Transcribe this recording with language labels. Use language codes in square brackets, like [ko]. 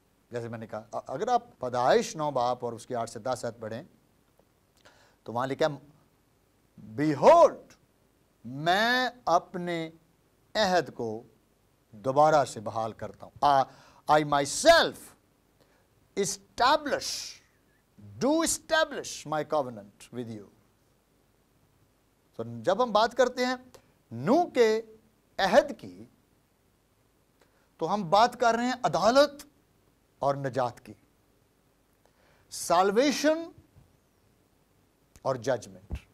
[ur] جیسے میں نے کہا، اگر آپ پیدائش 9 باب اور اس کی 8 سے 10 آیت پڑھیں تو وہاں لکھا بیہولڈ، میں اپنے عہد کو دوبارہ سے بحال کرتا ہوں. [en] I myself establish do establish my covenant with you. [ur] تو جب ہم بات کرتے ہیں نوح کے عہد کی تو ہم بات کر رہے ہیں عدالت اور نجات کی، سالویشن اور ججمنٹ.